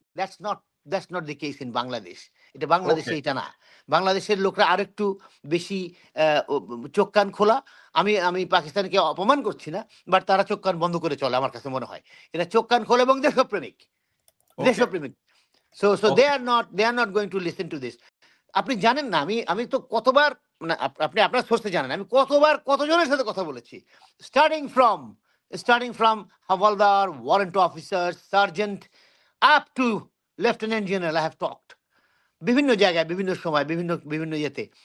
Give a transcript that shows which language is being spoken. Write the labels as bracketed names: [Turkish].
[English] That's not the case in Bangladesh. [Bangla] এটা বাংলাদেশে এটা না। বাংলাদেশের লোকরা আরেকটু বেশি চোখ কান খোলা। আমি পাকিস্তানকে অপমান করছি না, বাট তারা চোখ কান বন্ধ করে চলে, আমার কাছে মনে হয়। এটা চোখ কান খোলা এবং দেশপ্রেমিক। [English] So they are not going to listen to this. [Bangla] আপনি জানেন না, আমি তো কতবার, আপনি আপনার সোর্সে জানেন আমি কতজনের সাথে কথা বলেছি, starting from havildar, warrant officer, sergeant up to lieutenant general. [English] I have talked [Bangla] বিভিন্ন জায়গায়, বিভিন্ন সময়, বিভিন্ন ইয়েতে।